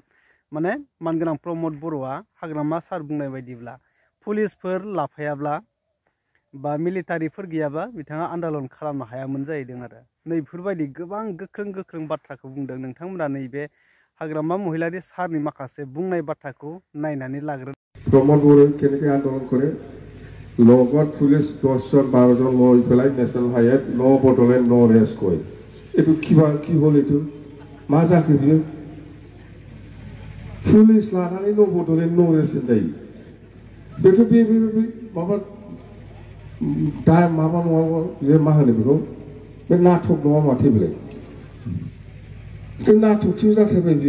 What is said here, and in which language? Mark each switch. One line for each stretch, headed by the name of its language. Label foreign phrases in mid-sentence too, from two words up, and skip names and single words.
Bodo: माने मानगोनां प्रमद बर'आ हाग्रामा सार बुंनाय बायदिब्ला पुलिसफोर लाफायाब्ला बा मिलिटारिफोर गैयाबा बिथाङा आन्दोलन खालामनो हायामोन जाहैदों आरो नैफोरबायदि गोबां गोख्रों बाथ्राखौ बुंदों। नोंथांमोना नैबे हाग्रामा महिलारि सारनि माखासे बुंनाय बाथ्राखौ नायनानै लाग्रो।
Assamese: प्रमद बर' কেনেকৈ আন্দোলন কৰে লগত পুলিশ 10জন 12জন লৈ পেলাই নেশ্যনেল হাইৱেত
English: no Bodoland no rest
Assamese: কয়। এইটো কি হ'ল? এইটো
Bodo: मा जाखो बियो? पुलिस लानानै
English: no Bodoland no rest
Bodo: होनजायो। बेथ' बे माबा दा माबा नङा, बे मा होनो बेखौ? बे नाटक नङा माथो बेलाय? नाटकसो जाथारबाय बियो।